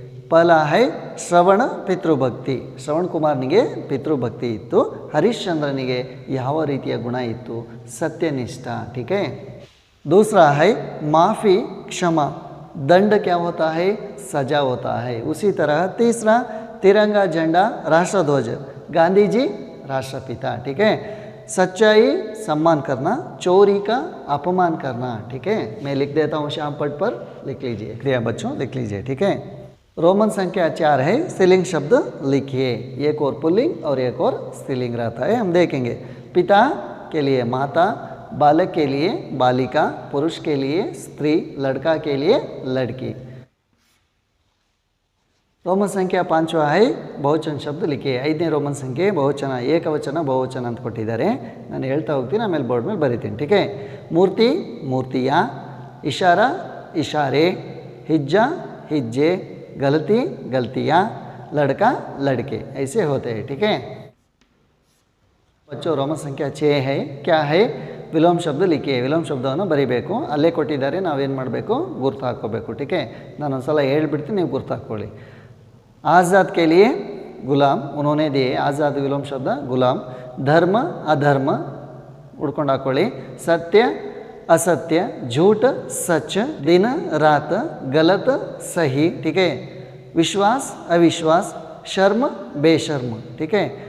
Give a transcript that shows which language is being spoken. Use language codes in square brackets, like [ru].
[hi] पहला है [kn] ಶ್ರವಣ ಪಿತೃಭಕ್ತಿ ಶ್ರವಣ್ ಕುಮಾರ್ನಿಗೆ ಪಿತೃಭಕ್ತಿ ಇತ್ತು ಹರಿಶ್ಚಂದ್ರನಿಗೆ ಯಾವ ರೀತಿಯ ಗುಣ ಇತ್ತು [hi] सत्यनिष्ठ ठीक है। दूसरा है माफ़ी क्षमा दंड क्या होता है सजा होता है। उसी तरह तीसरा तिरंगा झंडा राष्ट्रध्वज गांधी जी राष्ट्रपिता ठीक है। सच्चाई सम्मान करना चोरी का अपमान करना ठीक है। मैं लिख देता हूँ श्याम पट पर लिख लीजिए क्रिया बच्चों लिख लीजिए ठीक है। रोमन संख्या 4 है स्त्रीलिंग शब्द लिखिए एक और पुल्लिंग और एक और स्त्रीलिंग रहता है हम देखेंगे। पिता के लिए माता बालक के लिए बालिका पुरुष के लिए स्त्री लड़का के लिए लड़की। रोमन संख्या 5 है [kn] ಬಹುವಚನ ಶಬ್ದ [hi] लिखिए। [kn] 5ನೇ ರೋಮನ್ ಸಂಖ್ಯೆ ಬಹುವಚನ ಏಕವಚನ ಬಹುವಚನ ಅಂತ ಕೊಟ್ಟಿದ್ದಾರೆ ನಾನು ಹೇಳ್ತಾ ಹೋಗ್ತೀನಿ ಆಮೇಲೆ ಬೋರ್ಡ್ ಮೇಲೆ ಬರೀತೀನಿ [hi] ठीक है। मूर्ति मूर्तियाँ इशारा इशारे हिज्जा हिज्जे गलती गलतियाँ लड़का लड़के ऐसे होते हैं ठीक है। बच्चों रोमन संख्या 6 है क्या है विलोम शब्द लिखिए विलोम [kn] ಶಬ್ದವನ್ನು ಬರೀಬೇಕು ಅಲ್ಲೇ ಕೊಟ್ಟಿದ್ದಾರೆ ನಾವೇನು ಮಾಡಬೇಕು ಗುರ್ತು ಹಾಕೋಬೇಕು [hi] ठीक है। [kn] ನಾನು ಒಂದು ಸಲ ಹೇಳ್ಬಿಡ್ತೀನಿ ನೀವು ಗುರ್ತು ಹಾಕ್ಕೊಳ್ಳಿ। [hi] आज़ाद के लिए गुलाम उन्होंने दिए आज़ाद विलोम शब्द गुलाम। धर्म अधर्म [kn] उड़ಕೊಂಡು ಹಾಕೊಳ್ಳಿ। [hi] सत्य असत्य झूठ सच दिन रात गलत सही ठीक है। विश्वास अविश्वास शर्म बेशर्म ठीक है।